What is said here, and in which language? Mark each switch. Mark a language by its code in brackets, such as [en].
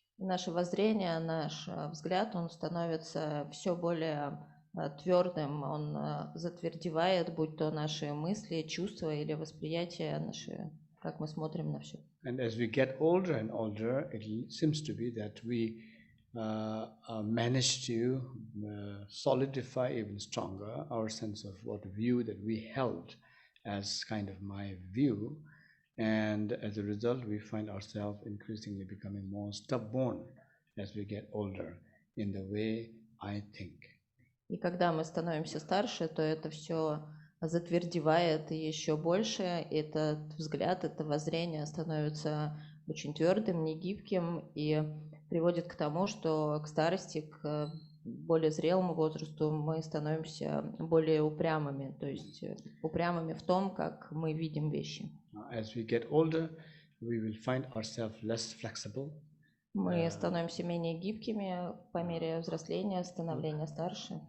[ru] Наше воззрение, наш взгляд, он становится все более твердым, он затвердевает, будь то наши мысли, чувства или восприятие наши, как мы смотрим на все. [en] And as we get older and older, it seems to be that we manage to solidify even stronger our sense of what view that we held as kind of my view, and as a result we find ourselves increasingly becoming more stubborn as we get older in the way I think. [ru] И когда мы становимся старше, то это все затвердевает еще больше, этот взгляд, это воззрение становится очень твердым, негибким и приводит к тому, что к старости, к более зрелому возрасту мы становимся более упрямыми, то есть упрямыми в том, как мы видим вещи. [en] As we get older, we will find ourselves less flexible, [ru] Мы становимся менее гибкими по мере взросления, становления старше.